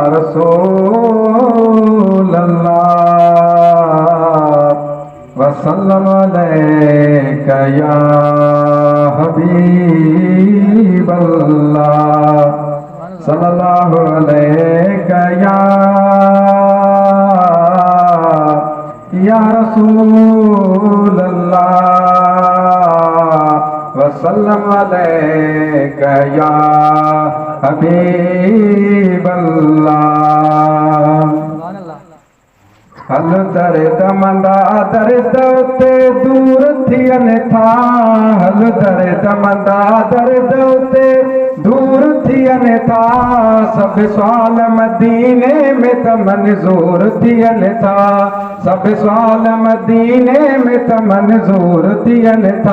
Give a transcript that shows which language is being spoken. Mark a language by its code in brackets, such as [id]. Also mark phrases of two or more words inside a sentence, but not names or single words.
[ar] رسول الله وسلم عليك يا حبيب الله صلى الله عليك يا رسول الله وسلم عليك يا حبيب الله. [sd] हल दर्द मंदा दर्द उते दूर थियनि था, हल दर्द मंदा दर्द उते दूर थियनि था, सब सवाल मदीने में त मंज़ूर थियनि था, सब सवाल मदीने में त मंज़ूर थियनि था।